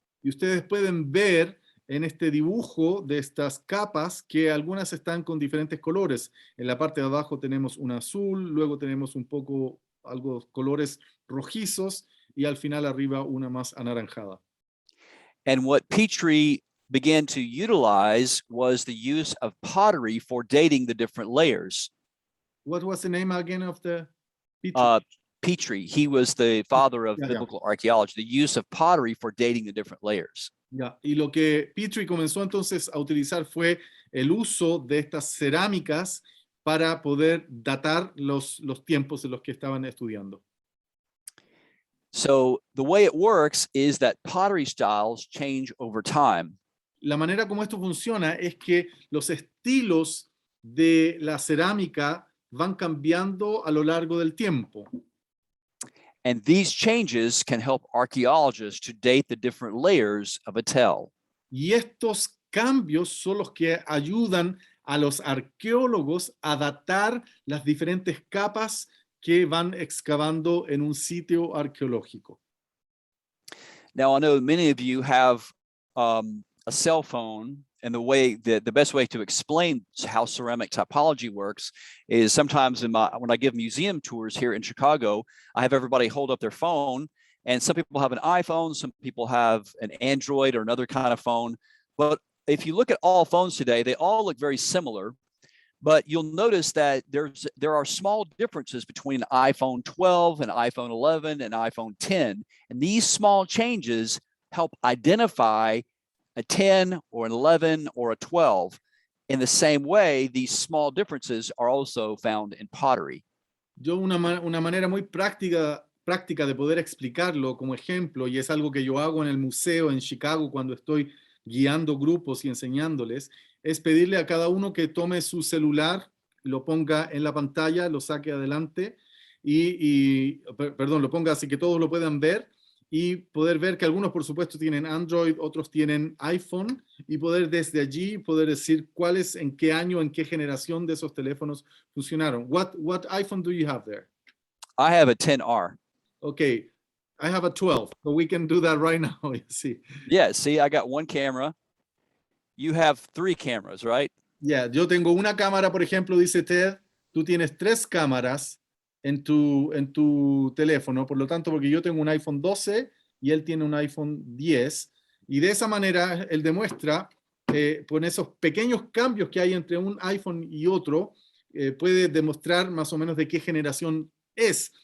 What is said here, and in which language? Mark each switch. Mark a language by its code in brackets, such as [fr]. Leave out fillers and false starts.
[es] Y ustedes pueden ver en este dibujo de estas capas que algunas están con diferentes colores. En la parte de abajo tenemos un azul, luego tenemos algo colores rojizos y al final arriba una más anaranjada. [en] And what Petrie began to utilize was the use of pottery for dating the different layers. What was the name again of the Petrie? Petrie, he was the father of biblical archaeology, the use of pottery for dating the different layers. [es] Y lo que Petrie comenzó entonces a utilizar fue el uso de estas cerámicas para poder datar los tiempos en los que estaban estudiando. [en] So the way it works is that pottery styles change over time. [es] La manera como esto funciona es que los estilos de la cerámica van cambiando a lo largo del tiempo. [en] And these changes can help archaeologists to date the different layers of a tell. [es] Y estos cambios son los que ayudan a los arqueólogos a datar las diferentes capas que van excavando en un sitio arqueológico. [en] Now, I know many of you have a cell phone, and the best way to explain how ceramic typology works is sometimes when I give museum tours here in Chicago, I have everybody hold up their phone, and some people have an iPhone, some people have an Android or another kind of phone. But if you look at all phones today, they all look very similar. But you'll notice that there are small differences between iPhone 12 and iPhone 11 and iPhone 10. And these small changes help identify a 10 or an 11 or a 12. In the same way, these small differences are also found in pottery. [es] Yo una manera muy práctica de poder explicarlo como ejemplo, y es algo que yo hago en el museo en Chicago cuando estoy guiando grupos y enseñándoles, es pedirle a cada uno que tome su celular, lo ponga en la pantalla, lo saque adelante lo ponga así que todos lo puedan ver y poder ver que algunos por supuesto tienen Android, otros tienen iPhone y poder desde allí poder decir cuáles, en qué año, en qué generación de esos teléfonos funcionaron. [en] What iPhone do you have there? I have a 10R. Okay, I have a 12, so we can do that right now. See. Yeah, see, I got one camera. You have 3 cameras, right? [es] Yeah, yo tengo una cámara, por ejemplo, dice Ted, tú tienes 3 cámaras en tu teléfono, por lo tanto, porque yo tengo un iPhone 12 y él tiene un iPhone 10, y de esa manera él demuestra, con esos pequeños cambios que hay entre un iPhone y otro, puede demostrar más o menos de qué generación es.